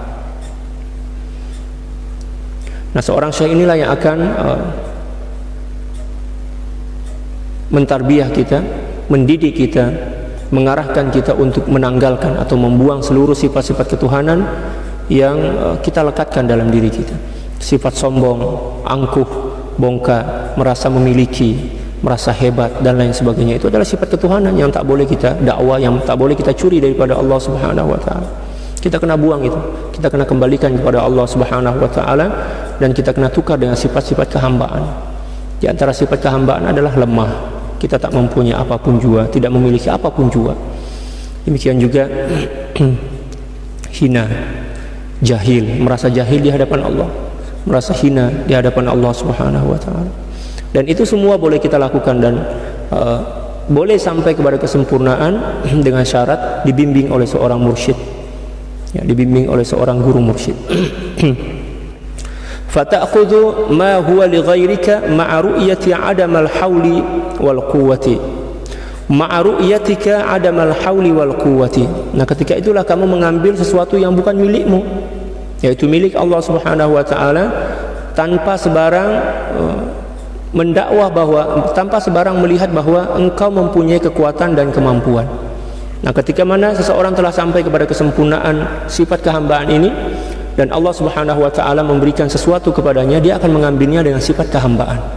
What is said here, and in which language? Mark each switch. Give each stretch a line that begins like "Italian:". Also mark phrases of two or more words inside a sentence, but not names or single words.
Malay: Nah, seorang syekh inilah yang akan mentarbiyah kita, mendidik kita, mengarahkan kita untuk menanggalkan atau membuang seluruh sifat-sifat ketuhanan yang kita lekatkan dalam diri kita. Sifat sombong, angkuh, bongkar, merasa memiliki, merasa hebat dan lain sebagainya, itu adalah sifat ketuhanan yang tak boleh kita dakwah, yang tak boleh kita curi daripada Allah
Arabic: سبحانه وتعالى.
Malay: Kita kena buang itu, kita kena kembalikan kepada Allah
Arabic: سبحانه وتعالى,
Malay: dan kita kena tukar dengan sifat-sifat kehambaan. Di antara sifat kehambaan adalah lemah, kita tak mempunyai apapun jua, tidak memiliki apapun jua. Demikian juga hina, jahil, merasa jahil di hadapan Allah, merasa hina di hadapan Allah
Arabic: سبحانه وتعالى.
Malay: Dan itu semua boleh kita lakukan dan boleh sampai kepada kesempurnaan dengan syarat dibimbing oleh seorang mursyid. Ya, dibimbing oleh seorang guru mursyid.
Arabic: فتأخذ ما هو لغيرك مع رؤية عدم الحول والقوة. مع رؤيتك عدم الحول والقوة.
Malay: Nah, ketika itulah kamu mengambil sesuatu yang bukan milikmu, yaitu milik Allah
Arabic: سبحانه وتعالى,
Malay: tanpa sebarang mendakwah tanpa sebarang melihat bahwa engkau mempunyai kekuatan dan kemampuan. Nah, ketika mana seseorang telah sampai kepada kesempurnaan sifat kehambaan ini, dan Allah
Arabic: سبحانه وتعالى
Malay: memberikan sesuatu kepadanya, dia akan mengambilnya dengan sifat kehambaan.